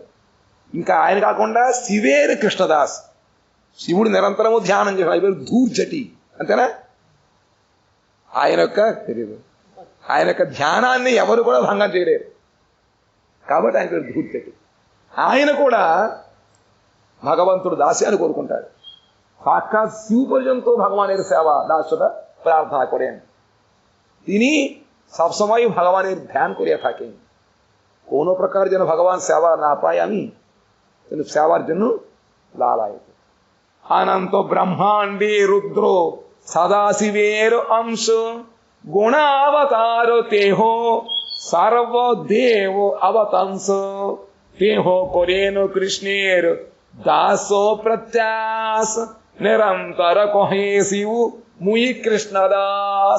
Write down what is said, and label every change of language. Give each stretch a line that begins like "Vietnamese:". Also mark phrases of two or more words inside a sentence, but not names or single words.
Telugu: ఇంకా ఆయన కాకుండా శివేరు కృష్ణదాస్, శివుడు నిరంతరము ధ్యానం చేసిన ఆయన పేరు ధూర్జటి, అంతేనా? ఆయన యొక్క ధ్యానాన్ని ఎవరు కూడా భంగం చేయలేరు కాబట్టి ఆయన పేరు ధూర్జటి. ఆయన కూడా భగవంతుడు దాస్యాన్ని కోరుకుంటాడు.
Bangla: సాక్షాత్ শিব পর্যন্ত ভগবানের সেবা দাসতা প্রার্থনা করেন। তিনি সবসময় ভগবানের ধ্যান করিয়া থাকেন। কোনো প্রকার যেন ভগবান সেবা না পায় আমি, কিন্তু সেবার জন্য লালায়িত। অনন্ত ব্রহ্মাণ্ডে রুদ্র সদাশিবের অংশ, গুণাবতার তেহ সর্বদেব অবতংস, তেহ করেন কৃষ্ণের দাস প্রত্যাস, నిరంతర কহে শিব মুই কৃষ্ণদাস।